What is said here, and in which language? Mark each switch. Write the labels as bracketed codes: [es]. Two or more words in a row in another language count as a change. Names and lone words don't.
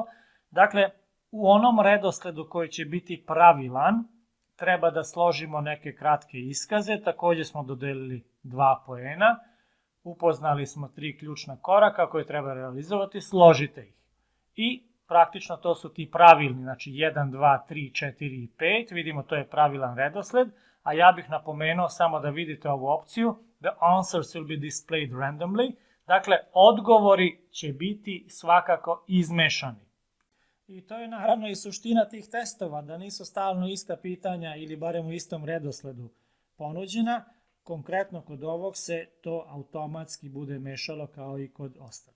[sr] Dakle, u onom redosledu koji će biti pravilan, treba da složimo neke kratke iskaze, takođe smo dodelili 2 poena, upoznali smo 3 ključna koraka koje treba realizovati, složite ih. I praktično to su ti pravilni, znači 1, 2, 3, 4 i 5, vidimo to je pravilan redosled, a ja bih napomenuo samo da vidite ovu opciju, [en] the answers will be displayed randomly, [sr] dakle odgovori će biti svakako izmešani. I to je naravno i suština tih testova, da nisu stalno ista pitanja ili barem u istom redosledu ponuđena. Konkretno kod ovog se to automatski bude mešalo kao i kod ostalih.